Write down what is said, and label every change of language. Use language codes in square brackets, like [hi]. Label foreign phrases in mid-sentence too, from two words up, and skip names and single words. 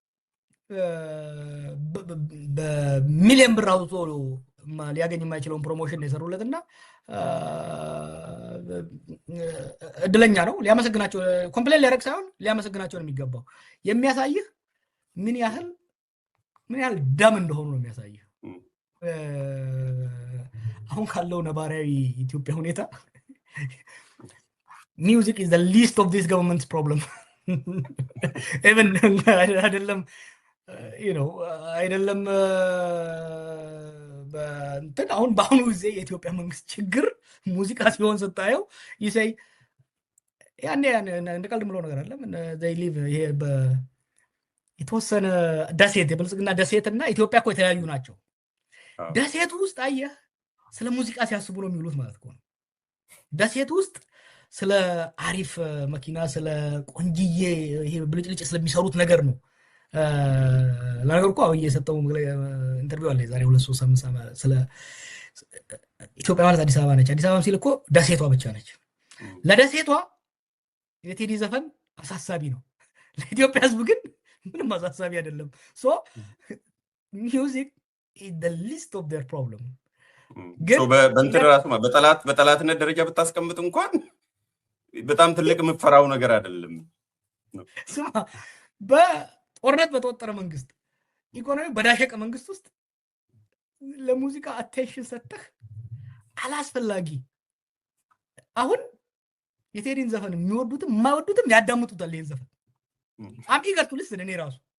[am] በሚሊዮን ብር አውጥቶ ሊያገኝ የማይችለውን ፕሮሞሽን የሰሩለትና እድለኛ ነው። ሊያመሰግናቸው ኮምፕሌን ሊያደርግ ሳይሆን ሊያመሰግናቸው ነው የሚገባው። የሚያሳይህ ምን ያህል ደም እንደሆኑ ነው የሚያሳየው። አሁን ካለው ነባራዊ ኢትዮጵያ ሁኔታ ሚውዚክ [en] is the least of this government's problem. [am] even አይደለም አይደለም አሁን በአሁኑ ጊዜ የኢትዮጵያ መንግስት ችግር ሙዚቃ ሲሆን ስታየው ይሰይ ያኔ እንደቀልድ ምለው ነገር አለ። [en] they live [am] ይሄ የተወሰነ ደሴት የብልጽግና ደሴትና ኢትዮጵያ እኮ የተለያዩ ናቸው። ደሴቱ ውስጥ አየህ ስለ ሙዚቃ ሲያስቡ ነው የሚውሉት ማለት ነው። ደሴቱ ውስጥ ስለ አሪፍ መኪና፣ ስለ ቆንጂዬ ይሄ ብልጭልጭ ስለሚሰሩት ነገር ነው። ለነገሩ እኮ አሁን እየሰጠው ኢንተርቪው አለ ዛሬ 2-3 ሳምንት ስለ ኢትዮጵያ ማለት አዲስ አበባ ነች። አዲስ አበባ ሲል እኮ ደሴቷ ብቻ ነች። ለደሴቷ የቴዲ ዘፈን አሳሳቢ ነው። ለኢትዮጵያ ህዝብ ግን ምንም አሳሳቢ አይደለም። ሶ ሚውዚክ [en] is the least of their problem። [am] ግን በእንትን ራሱ በጠላትነት ደረጃ ብታስቀምጥ እንኳን በጣም ትልቅ የምፈራው ነገር አይደለም። ስማ በጦርነት በተወጠረ መንግስት፣ ኢኮኖሚ በዳሸቀ መንግስት ውስጥ ለሙዚቃ አቴንሽን ሰጥተህ አላስፈላጊ አሁን የቴዲን ዘፈን የሚወዱትም የማይወዱትም ያዳምጡታል። ይሄን ዘፈን [en] I'm eager to listen። [am] እኔ ራሱ